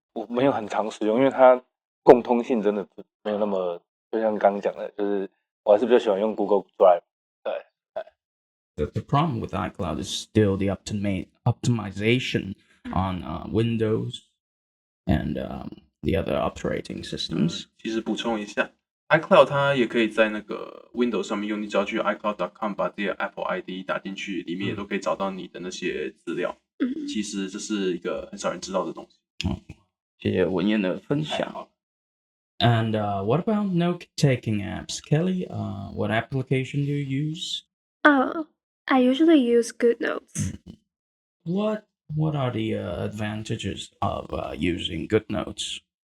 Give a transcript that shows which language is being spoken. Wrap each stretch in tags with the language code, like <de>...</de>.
<zh>我没有很常使用，因为它共通性真的没有那么，就像刚刚讲的，就是我还是比较喜欢用 Google Drive。对，</zh> <en>The problem with iCloud is still the optimization on Windows and the other operating systems.</en> <zh>其实补充一下，iCloud 它也可以在那个 Windows 上面用，你只要去 iCloud.com 把自己的 Apple ID 打进去，里面也都可以找到你的那些资料。其实这是一个很少人知道的东西。谢谢文彦的分享。</zh> <en>And what about note-taking apps? Kelly, what application do you use? Oh, I usually use GoodNotes. What are the advantages of using GoodNotes?</en>